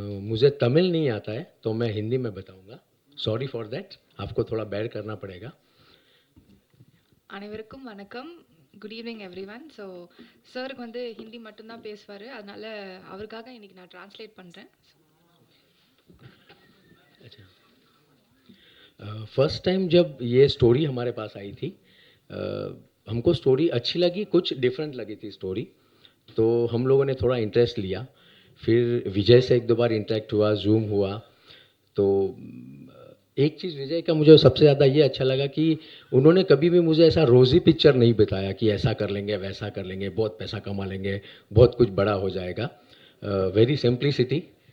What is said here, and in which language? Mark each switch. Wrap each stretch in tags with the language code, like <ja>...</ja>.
<hi>मुझे तमिल नहीं आता है तो मैं हिंदी में बताऊंगा.</hi> <en>sorry for that,</en> <hi>आपको थोड़ा बेयर करना पड़ेगा.</hi> <ta>அனைவருக்கும் வணக்கம்.</ta> <en>Good evening everyone.</en> <ta>So சாருக்கு வந்து ஹிந்தி மட்டும்தான் பேசுவார், அதனால் அவருக்காக இன்றைக்கி நான் ட்ரான்ஸ்லேட் பண்ணுறேன்.</ta> <hi>अच्छा, फर्स्ट टाइम जब ये स्टोरी हमारे पास आई थी, हमको स्टोरी अच्छी लगी, कुछ डिफरेंट लगी थी स्टोरी, तो हम लोगों ने थोड़ा इंटरेस्ट लिया. फिर विजय से 1-2 बार इंटरेक्ट हुआ, जूम हुआ. तो एक चीज़ विजय का मुझे सबसे ज़्यादा ये अच्छा लगा कि उन्होंने कभी भी मुझे ऐसा रोज़ी पिक्चर नहीं बताया कि ऐसा कर लेंगे, वैसा कर लेंगे, बहुत पैसा कमा लेंगे, बहुत कुछ बड़ा हो जाएगा.</hi> <en>Very simplicity.</en>